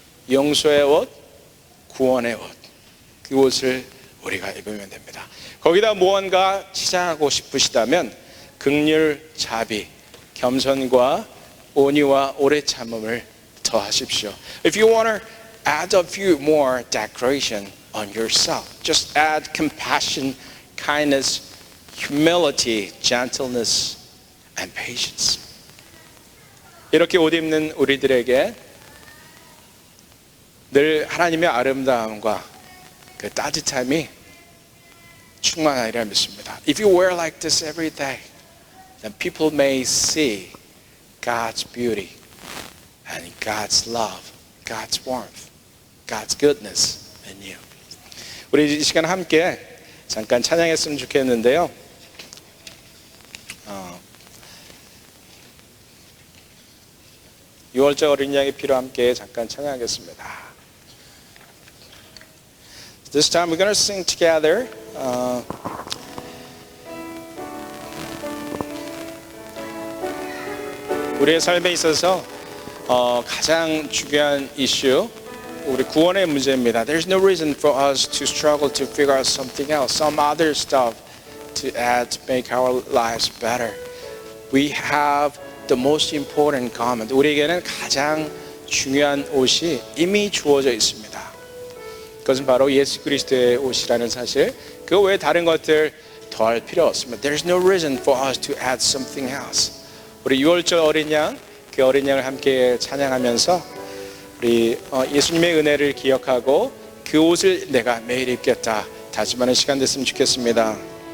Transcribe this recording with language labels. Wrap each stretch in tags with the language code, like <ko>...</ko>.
<ko>용서의 옷, 구원의 옷. 그 옷을 우리가 입으면 됩니다. 거기다 무언가 치장하고 싶으시다면 긍휼, 자비, 겸손과 온유와 오래 참음을 더하십시오.</ko> <en>If you want to add a few more decoration on yourself, just add compassion, kindness, humility, gentleness, and patience.</en> <ko>이렇게 옷 입는 우리들에게 늘 하나님의 아름다움과 그 따뜻함이 충만하리라 믿습니다.</ko> <en>If you wear like this every day, then people may see God's beauty and God's love, God's warmth, God's goodness in you.</en> <ko>우리 이 시간 함께 잠깐 찬양했으면 좋겠는데요. 유월절 어린 양의 피로 함께 잠깐 찬양하겠습니다.</ko> <en>This time we're going to sing together.</en> <ko>우리의 삶에 있어서 가장 중요한 이슈, 우리 구원의 문제입니다.</ko> <en>There's no reason for us to struggle to figure out something else, some other stuff to add to make our lives better. We have the most important garment.</en> <ko>우리에게는 가장 중요한 옷이 이미 주어져 있습니다. 그것은 바로 예수 그리스도의 옷이라는 사실. 그 외에 다른 것들 더할 필요 없습니다. There's no reason for us to add something else. 우리 유월절 어린 양, 그 어린 양을 함께 찬양하면서 우리 예수님의 은혜를 기억하고 그 옷을 내가 매일 입겠다 다짐하는 시간 됐으면 좋겠습니다.</ko>